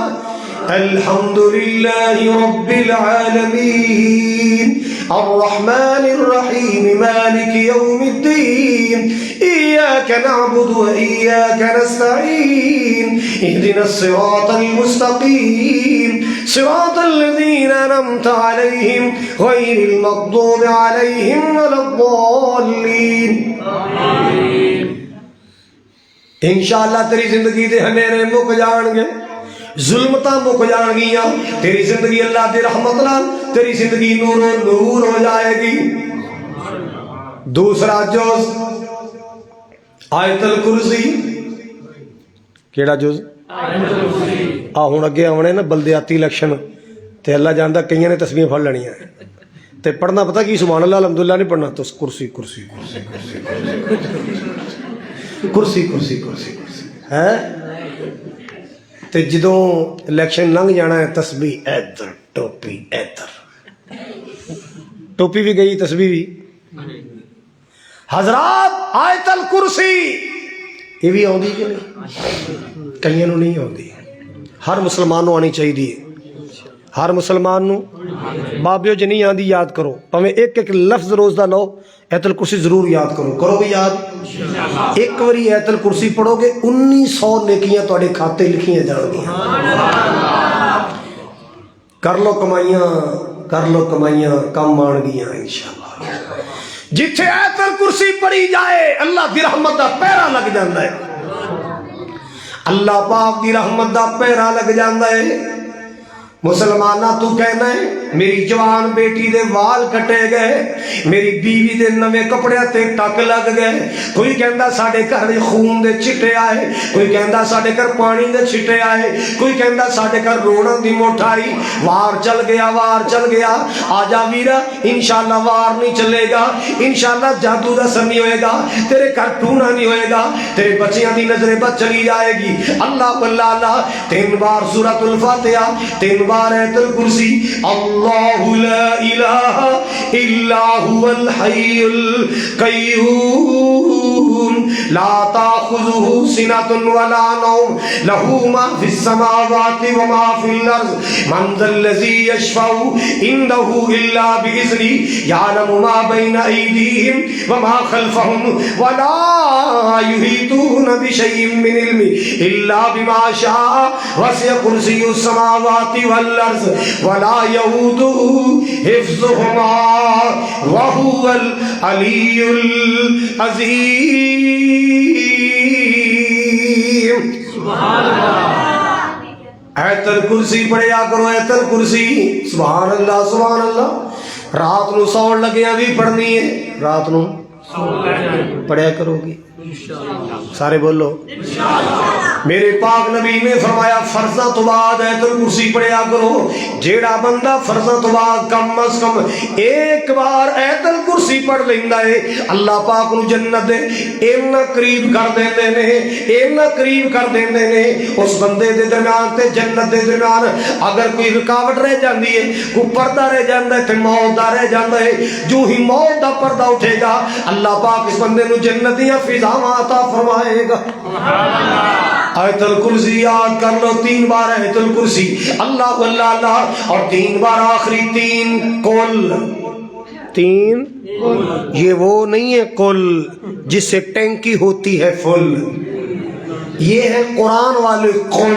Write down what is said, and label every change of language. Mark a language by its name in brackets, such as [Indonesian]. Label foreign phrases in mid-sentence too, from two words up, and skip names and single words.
[Arabic] الحمدللہ رب العالمین الرحمن الرحیم مالک یوم الدین ایاک نعبد و ایاک نستعین اہدنا الصراط المستقیم صراط الذین انعمت علیہم غیر المغضوب علیہم ولا الضالین. [Punjabi] انشاءاللہ تیری زندگی دے ہنیرے مک جان گے، ظلمتاں مک جان گیاں، تیری زندگی اللہ دی رحمت نال تیری زندگی نور و نور ہو جائے گی. دوسرا جز آیت الکرسی. کیڑا جز؟ ہن اگے آنے نا بلدیاتی الیکشن تے اللہ جاندا کئیاں نے تسبیحاں پڑھ لینیاں تے پڑھنا پتہ کی [Arabic] سبحان اللہ الحمدللہ [Punjabi] نہیں پڑھنا، تو کرسی کرسی کرسی کرسی کرسی کرسی کرسی ہے. تے جدوں الیکشن لنگ جانا ہے تسبیح ادھر ٹوپی ادھر، ٹوپی بھی گئی تسبیح بھی. حضرات آیت الکرسی یہ بھی آؤندی کہ نہیں؟ کئیاں نوں نہیں آؤندی. ہر مسلمان نوں آنی چاہیے، ہر مسلمان نوں. بابیو جی نہیں آندی یاد کرو، پاویں ایک ایک لفظ روز دا لو، آیت الکرسی ضرور یاد کرو. کرو بھی یاد. ایک باری آیت الکرسی پڑھو گے 1900 نیکیاں تواڈے کھاتے لکھیاں جان گیاں. کر لو کمائیاں، کر لو کمائیاں، کم آن گیاں انشاءاللہ. جتھے آیت الکرسی پڑھی جائے اللہ دی رحمت دا پیرا لگ جاندا ہے، اللہ پاک دی رحمت دا پیرا لگ جاندا ہے. مسلمانہ تو کہنا ہے میری جوان بیٹی دے وال کٹے گئے، میری بیوی دے نویں کپڑے تے ٹک لگ گئے، کوئی کہندا ساڈے گھر خون دے چھٹے آئے، کوئی کہندا ساڈے گھر پانی دے چھٹے آئے، کوئی کہندا ساڈے گھر رونا دی موٹھ آئی. وار چل گیا، وار چل گیا. آجا ویرا انشاءاللہ وار نہیں چلے گا، انشاءاللہ جادو دا اثر نہیں ہوئے گا، تیرے گھر ٹونا نہیں ہوئے گا، تیرے بچیاں دی نظر بد چلی جائے گی. اللہ اللہ اللہ 3 بار سورۃ الفاتحہ، 3 بار آیت الکرسی. [Arabic] اللہ لا الہ الا هو الحی القیوم لا تأخذه سنة ولا نوم له ما في السماوات وما في الأرض من ذا الذي يشفع عنده إلا بإذنه يعلم ما بين أيديهم وما خلفهم ولا يحيطون بشيء من علمه إلا بما شاء وسع كرسيه السماوات والأرض ولا يؤوده حفظهما وهو العلي العظيم. سبحان اللہ. [Punjabi] آیت الکرسی پڑھیا کرو، آیت الکرسی. [Arabic] سبحان اللہ سبحان اللہ. [Punjabi] رات نو سون لگیاں بھی پڑھنی ہے، رات نو پڑھیا کرو گی سارے بولو. میرے پاک نبی نے فرمایا فرضاں تو بعد آیت الکرسی پڑھیا کرو. جیڑا بندہ فرضاں تو بعد کم از کم ایک بار آیت الکرسی پڑھ لیندا ہے اللہ پاک نو جنت دے اینا قریب کر دیندے نے، اینا قریب کر دیندے نے. اس بندے دے درمیان تے جنت دے درمیان اگر کوئی رکاوٹ رہ جاندی ہے، کوئی پردہ رہ جاندا ہے تے موت دا رہ جاندا ہے، جو ہی موت دا پردہ اٹھے گا اللہ پاک اس بندے نو جنت دیاں فضاواں عطا فرمائے گا. آیت الکرسی یاد کر لو. 3 بار آیت الکرسی، اللہ اللہ اللہ، اور 3 بار آخری 3 کل. [Urdu] 3 یہ وہ نہیں ہے کل جس سے ٹینکی ہوتی ہے فل، یہ ہے قرآن والے کل.